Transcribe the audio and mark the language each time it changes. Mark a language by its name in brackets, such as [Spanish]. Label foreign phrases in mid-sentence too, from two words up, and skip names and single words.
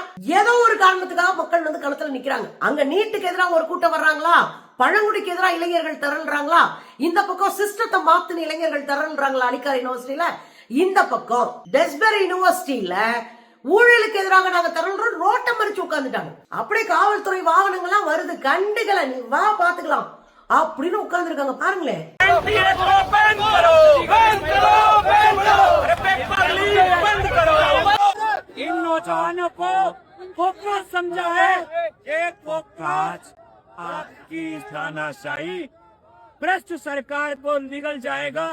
[Tamil] ஏதோ ஒரு காரணத்துக்காக மக்கள் வந்து களத்துல நிக்கிறாங்க. அங்க நீட்டுக்கு எதிராக ஒரு கூட்டம் வர்றாங்களா, பழங்குடிக்கு எதிராக இளைஞர்கள் திரள்றாங்களா, இந்த பக்கம் சிஸ்டத்தை மாத்தின இளைஞர்கள் திரள்றாங்களா அலிகார் யூனிவர்சிட்டியில, இந்த பக்கம் டெஸ்பர் யூனிவர்சிட்டியில ஊழலுக்கு எதிராக நாங்க தரணும் ரோட்டை மறிச்சு உட்கார்ந்துட்டாங்க. அப்படியே காவல்துறை வாகனங்கள்லாம் வருது, கண்டுகளை நீ வா பாத்துக்கலாம் அப்படின்னு உட்கார்ந்து இருக்காங்க. பாருங்களேன். [Hindi] इन नौजवानों को समझा है एक वो काज आपकी तानाशाही भ्रष्ट सरकार को निगल जाएगा।